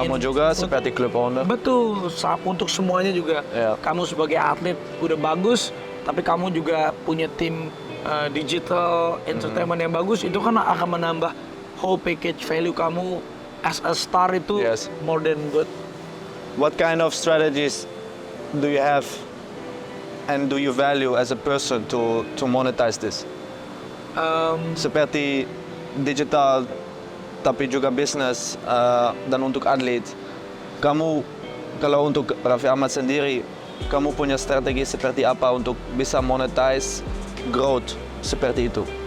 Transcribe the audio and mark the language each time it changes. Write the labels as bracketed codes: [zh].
[id] Untuk kamu juga seperti klub owner. Betul, untuk semuanya juga. Ya. Kamu sebagai atlet udah bagus, tapi kamu juga punya tim digital entertainment yang bagus, itu kan akan menambah [en] whole package value [id] kamu [en] as a star [id] itu. [en] Yes. More than good. What kind of strategies do you have and do you value as a person to monetize this? [id] Seperti digital, tapi juga bisnis dan untuk atlet. Kamu, kalau untuk Raffi Ahmad sendiri, kamu punya strategi seperti apa untuk bisa monetize growth seperti itu?